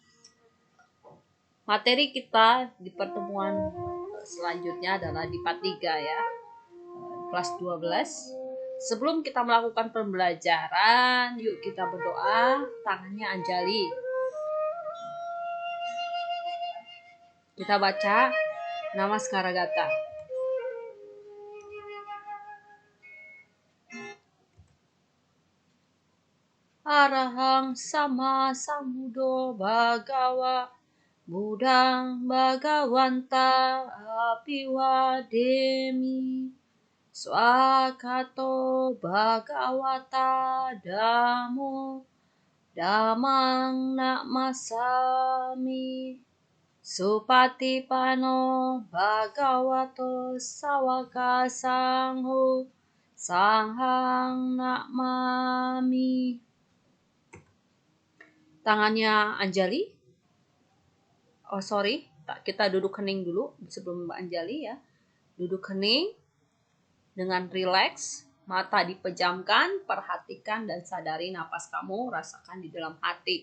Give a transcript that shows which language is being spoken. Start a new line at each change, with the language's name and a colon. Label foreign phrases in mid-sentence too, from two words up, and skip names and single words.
Indonesian: Materi kita di pertemuan selanjutnya adalah di part 3 ya, kelas 12. Sebelum kita melakukan pembelajaran, yuk kita berdoa. Tangannya Anjali. Kita baca Namaskara Gata.
Pali: Arahang sama sambuddho bhagawa Buddhang bhagawanta apiwademi swakato bhagawata dhammo dhammang namasami supatipano bhagavato sawaka sangho sanghang namami.
Indonesian: Tangannya Anjali. Kita duduk hening dulu sebelum Mbak Anjali ya. Duduk hening dengan rileks, mata dipejamkan, perhatikan dan sadari napas kamu, rasakan di dalam hati.